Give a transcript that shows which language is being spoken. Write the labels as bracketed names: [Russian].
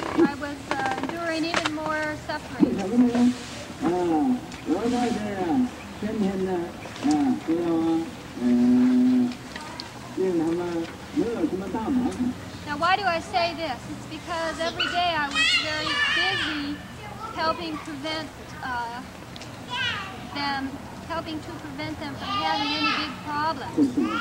[English] I was enduring even more suffering. [Chinese] 我在这啊，天天呢，都要令他们没有什么大麻烦。 [English] Now, why do I say this? It's because every day I was very busy helping to prevent them from having any big problems.